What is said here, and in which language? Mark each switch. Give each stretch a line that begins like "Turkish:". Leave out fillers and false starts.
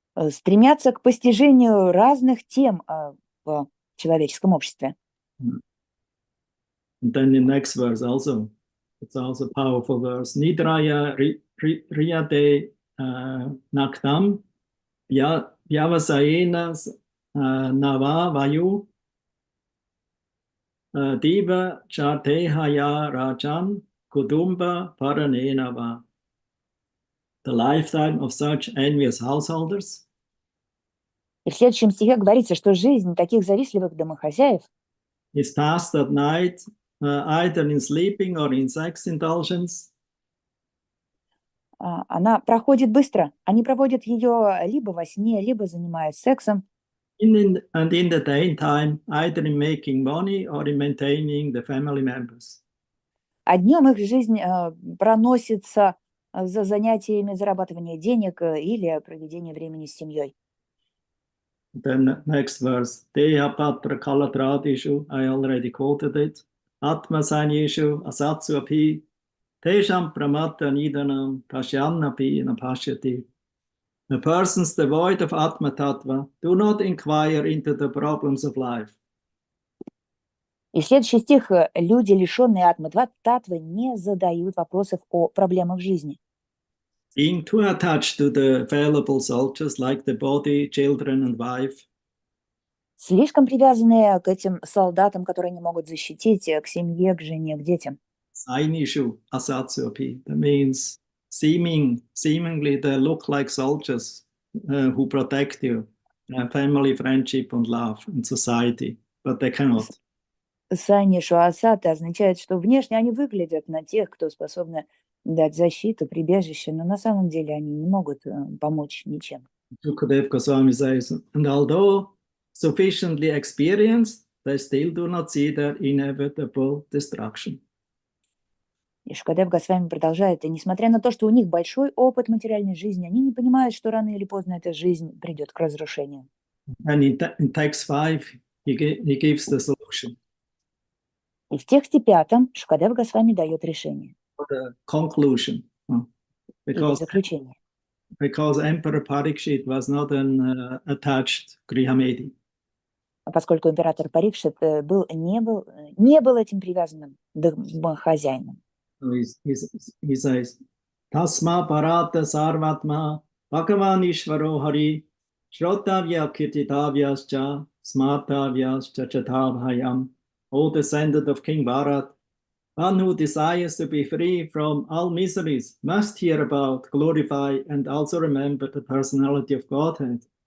Russian: стремятся к постижению разных тем в человеческом обществе.
English: And then the next verse also, it's also a powerful verse.
Sanskrit: Nidraya riyate naktam vyavasayena nava vayu diva chartehaya rajan kudumba paranena va.
English: The lifetime of such envious householders.
Russian: И в следующем стихе говорится, что жизнь таких завистливых домохозяев
English: is passed at night, either in sleeping or in sex indulgence.
Russian: Она проходит быстро. Они проводят ее либо во сне, либо занимаясь сексом.
English: And in the daytime, either in making money or in maintaining the family members.
Russian: А днем их жизнь проносится за занятиями зарабатывания денег или проведения времени с семьей.
English: Then next verse,
Sanskrit: Deha Patra Kalatradishu,
English: I already quoted it.
Sanskrit: Atma Sanyeshu Asatsu Api, Tesham Pramata Nidanam, Pashyanapi Napashyati.
English: The persons devoid of Atma Tattva do not inquire into the problems of life.
Russian: И следующий стих. Люди, лишенные Атма-татвы, не задают вопросов о проблемах жизни.
English: Being too attached to the fallible soldiers like the body, children and wife.
Russian: Слишком привязанные к этим солдатам, которые не могут защитить, к семье, к жене, к детям.
Sanskrit: Sainishu asatsu api.
English: That means seemingly they look like soldiers who protect you, family, friendship, and love in society, but they cannot.
Russian: Сани Шуасата означает, что внешне они выглядят на тех, кто способны дать защиту, прибежище, но на самом деле они не могут помочь ничем.
English: Sukadev Goswami says, and although sufficiently experienced, they still do not see their inevitable destruction.
Russian: И Шукадев Госвами продолжает, и несмотря на то, что у них большой опыт материальной жизни, они не понимают, что рано или поздно эта жизнь придет к разрушению.
English: And in text 5, he gives the solution.
Russian: И в тексте 5 Шукадев Госвами дает решение.
English: For the conclusion.
Russian: Или заключение.
English: Because Emperor Parikshit was not an attached Grihamedi.
Russian: Поскольку император Парикшит не был этим привязанным хозяином.
English: He says,
Sanskrit: Tasma Parata Sarvatma Bhagavan Ishvaro Hari Shrotavya Kirtitavyascha Smartavyascha Chatabhayam,
English: O descendant of King Bharat, one who desires to be free from all miseries must hear about, glorify, and also remember the personality of Godhead.